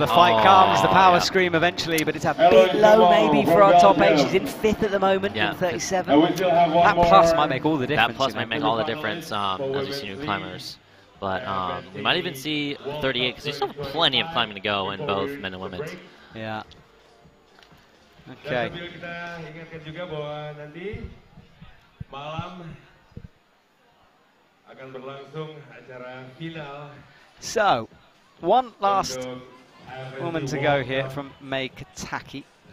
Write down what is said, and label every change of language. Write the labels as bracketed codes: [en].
[en] the fight comes, the power scream eventually, but it's a bit low maybe for our top 8. She's in 5th at the moment, in 37. That plus might make all the difference. That plus might make all the difference as we see new climbers. But we might even see 38, because there's still plenty of climbing to go in both men and women. Yeah. Okay. [id] Kita ingatkan juga bahwa nanti malam akan berlangsung acara final. [en] So, one last woman to go here from May Kataki.